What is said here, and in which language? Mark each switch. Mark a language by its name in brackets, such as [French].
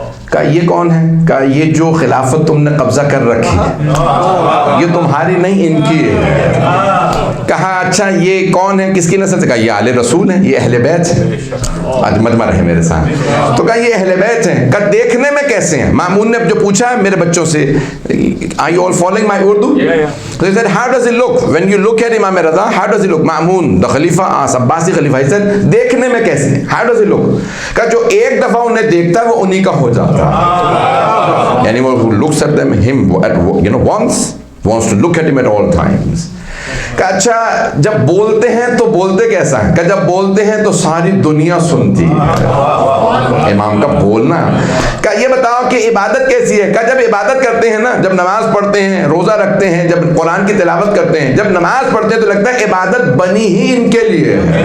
[Urdu] کہا یہ کون ہے؟ کہا یہ جو خلافت تم نے قبضہ کر رکھی ہے یہ تمہاری نہیں ان کی ہے. کہا اچھا یہ کون ہے، کس کی نسل سے؟ کہا یہ آل رسول ہیں، یہ اہل بیت ہیں. آج مجمع رہے میرے ساتھ. تو کہا یہ اہل بیت ہیں. کہا دیکھنے میں کیسے ہیں؟ مامون نے جو پوچھا ہے میرے بچوں سے [English] are you all following my Urdu? So he said how does he look when you look at Imam Raza? How does he look? Ma'mun the Khalifa, Abbasi Khalifa. He said [Urdu] دیکھنے میں کیسے ہیں؟ [English] How does he look? [Urdu] کہا جو ایک دفعہ انہیں دیکھتا ہے وہ انہی کا ہو جاتا ہے. یعنی وہ [English] who looks at them him at you know once wants to look at him at all times. [Urdu] کہا اچھا جب بولتے ہیں تو بولتے کیسا ہے؟ کہا جب بولتے ہیں تو ساری دنیا سنتی ہے. امام کا بولنا. کہا یہ بتاؤ کہ عبادت کیسی ہے؟ کہا جب عبادت کرتے ہیں نا، جب نماز پڑھتے ہیں، روزہ رکھتے ہیں، جب قرآن کی تلاوت کرتے ہیں، جب نماز پڑھتے ہیں تو لگتا ہے عبادت بنی ہی ان کے لیے.